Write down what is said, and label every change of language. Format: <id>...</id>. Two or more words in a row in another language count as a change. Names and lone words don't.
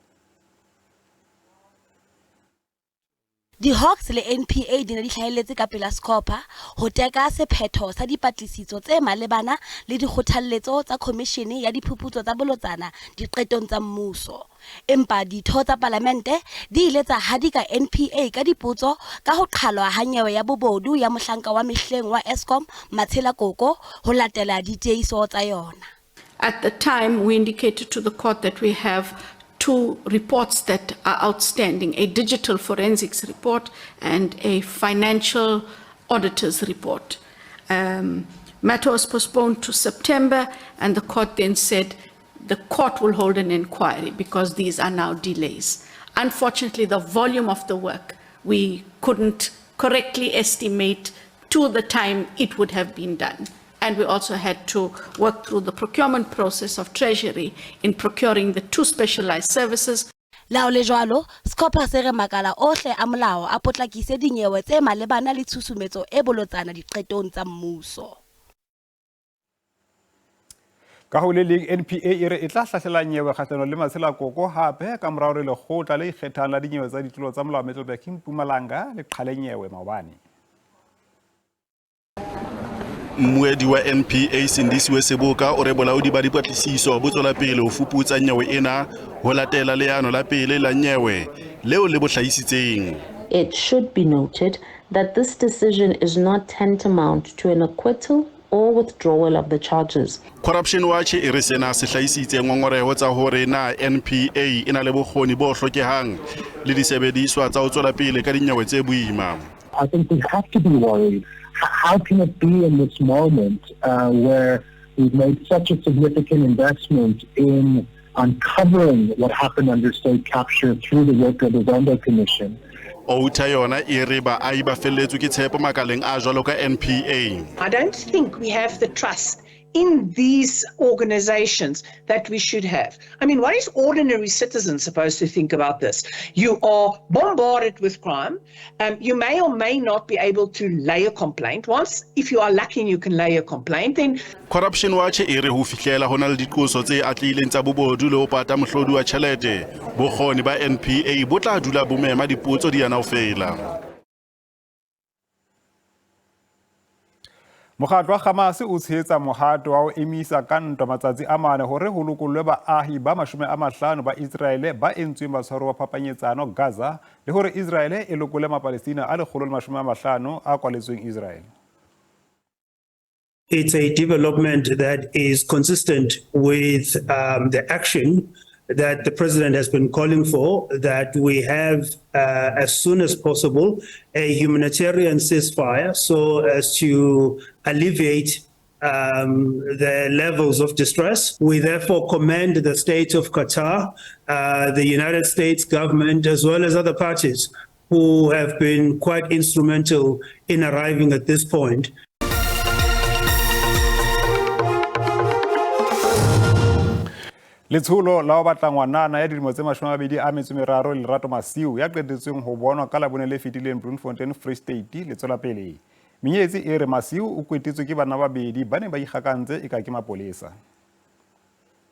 <st>Di Hawks le NPA di ne di hlahelletse ka pela Scopa ho teka sephetho sa dipatlisiso tse malebana le dikgothaletso tsa Commission ya diphuputso tsa bolotsana diqetong tsa mmuso. Empa ditho tsa parlamente di ile tsa hadika NPA ka dipotso ka ho qhalwa ha nyewe ya bobodu ya mohlanka wa mehleng wa Eskom Matshelakoko ho latela diteiso tsa yona.</st> <en>At the time, we indicated to the court that we have 2 reports that are outstanding, a digital forensics report and a financial auditor's report. Matter was postponed to September, and the court then said the court will hold an inquiry because these are now delays. Unfortunately, the volume of the work, we couldn't correctly estimate to the time it would have been done. And we also had to work through the procurement process of Treasury in procuring the 2 specialized services.</en> <st>Lao le jwalo, Scopa se re makala ohle a molao a potlakise dinyewe tse malebana le tshusumetso e bolotsana diqetong tsa mmuso. Ka ho le leng NPA e re e tla hlahlela nyewe kgahlano le Matshelakoko hape ka morao re lekgotla le ikgethang la dinyewe tsa ditulo tsa molao Metal Back Mpumalanga le qhale nyewe maobane. Mmuedi wa NPA Sindisiwe Seboka o re bolaodi ba dipatlisiso bo tswela pele ho fuputsa nyewe ena ho latela leano la pele la nyewe leo le bohlahisitseng.</st> <en>It should be noted that this decision is not tantamount to an acquittal or withdrawal of the charges.</en> <st>Corruption Watch e re sena se hlahisitse ngongoreho tsa hore na NPA ena le bokgoni bo hlokehang le disebediswa tsa ho tswela pele ka dinyewe tse boima.</st> <en>I think we have to be worried. How can it be in this moment where we've made such a significant investment in uncovering what happened under state capture through the work of the Zondo Commission?</en> <st>Outa yona e re ba ai ba felletswe ke tshepo makaleng a jwalo ka NPA.</st> <en>I don't think we have the trust in these organizations that we should have. I mean, what is ordinary citizens supposed to think about this? You are bombarded with crime. You may or may not be able to lay a complaint. Once, if you are lucky and you can lay a complaint, then...</en> <st>Corruption Watch e re ho fihlela hona le diqoso tse atlileng tsa bobodu le ho pata mohlodi wa tjhelete. Bokgoni ba NPA bo tla dula bo mema dipotso di yana ho fela. Mokgatlo wa Hamas o tshehetsa mohato wa ho emisa ka ntwa matsatsi a mane hore ho lokollwe baahi ba 50 ba Israel ba entsweng batshwaro wa phapanyetsano Gaza le hore Israel e lokole Mapalestina a 150 a kwaletsweng Israel.</st> <en>It's a development that is consistent with the action that the president has been calling for, that we have as soon as possible a humanitarian ceasefire so as to alleviate the levels of distress. We therefore commend the state of Qatar, the United States government, as well as other parties who have been quite instrumental in arriving at this point.</en> <st>Letsholo la ho batla ngwanana ya dilemo tse 23 Lerato Masiu ya qetetsweng ho bonwa ka labone le fetileng Bloemfontein Free State le tswela pele. Menyetsi e re Masiu o kwetetswe ke bana ba babedi ba ne ba ikgakantse eka ke mapolesa.</st>